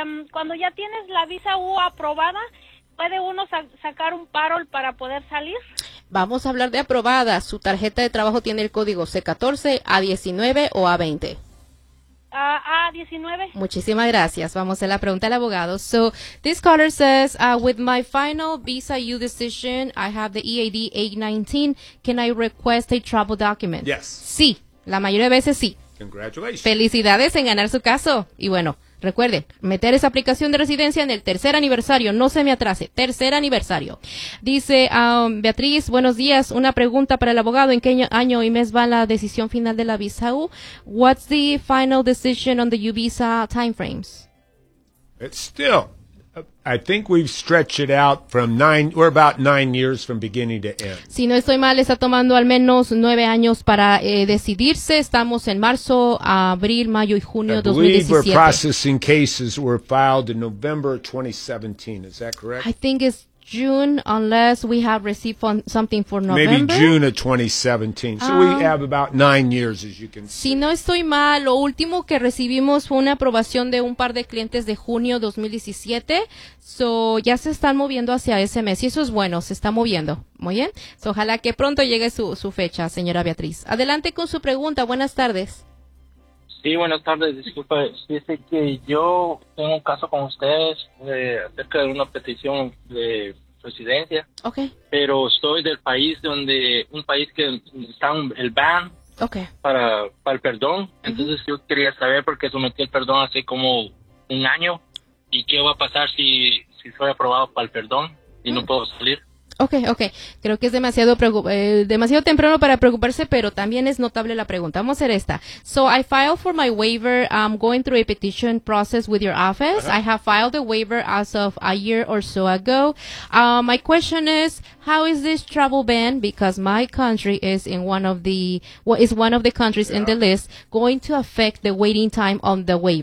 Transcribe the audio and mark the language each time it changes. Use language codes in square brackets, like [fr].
[es] Cuando ya tienes la visa U aprobada, ¿puede uno sacar un parol para poder salir? Vamos a hablar de aprobada. ¿Su tarjeta de trabajo tiene el código C14, A19 o A20? A19. Muchísimas gracias. Vamos a la pregunta del abogado. [en] So, this caller says, with my final visa U decision, I have the EAD 819. Can I request a travel document? Yes. [es] Sí, la mayoría de veces sí. [en] Congratulations. [es] Felicidades en ganar su caso. Y bueno, recuerde, meter esa aplicación de residencia en el tercer aniversario. No se me atrase. Tercer aniversario. Dice Beatriz, buenos días. Una pregunta para el abogado. ¿En qué año y mes va la decisión final de la visa U? [en] What's the final decision on the U visa timeframes? It's still, I think we've stretched it out from about nine years from beginning to end. [es] Si no estoy mal, está tomando al menos 9 años para decidirse. Estamos en marzo, abril, mayo y junio de 2017. [en] I believe we're processing cases were filed in November 2017. Is that correct? I think it's June, unless we have received something for November. Maybe June of 2017. So we have about 9 years, as you can see. [es] Si no estoy mal, lo último que recibimos fue una aprobación de un par de clientes de junio 2017. So ya se están moviendo hacia ese mes. Y eso es bueno, se está moviendo. Muy bien. So, ojalá que pronto llegue su fecha, señora Beatriz. Adelante con su pregunta. Buenas tardes. Sí, buenas tardes. Disculpe. Dice que yo tengo un caso con ustedes acerca de una petición de residencia. Okay. Pero soy del país donde, un país que está el ban. Okay. Para el perdón. Entonces yo quería saber, porque sometí el perdón hace como un año, y qué va a pasar si soy aprobado para el perdón y no puedo salir. Okay. Creo que es demasiado temprano para preocuparse, pero también es notable la pregunta. Vamos a hacer esta. [en] So I filed for my waiver. I'm going through a petition process with your office. Uh-huh. I have filed a waiver as of a year or so ago. My question is, how is this travel ban, because my country is in one of the countries in the list, going to affect the waiting time on the waiver?